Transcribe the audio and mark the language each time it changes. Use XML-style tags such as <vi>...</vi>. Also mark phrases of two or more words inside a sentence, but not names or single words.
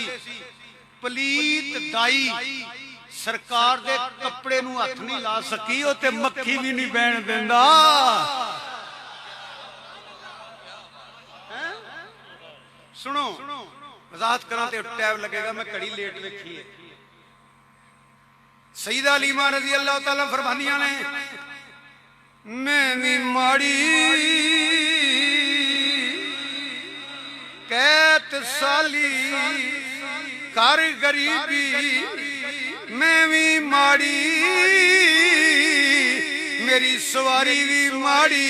<pa>پلیت دائی سرکار دے کپڑے نوں ہتھ نہیں لا سکی، او تے مکھی وی نہیں بہݨ دیندا. سنو وضاحت کراں تے ٹائم لگے گا، میں گھڑی لیٹ ویکھی ہے. سعیدہ حلیمہ</pa> <ar>رضي الله تعالى</ar> <pa>فرماندیاں نے، میں وی ماڑی کیت سالی کر غریبی، میں وی ماڑی میری سواری وی ماڑی.</pa>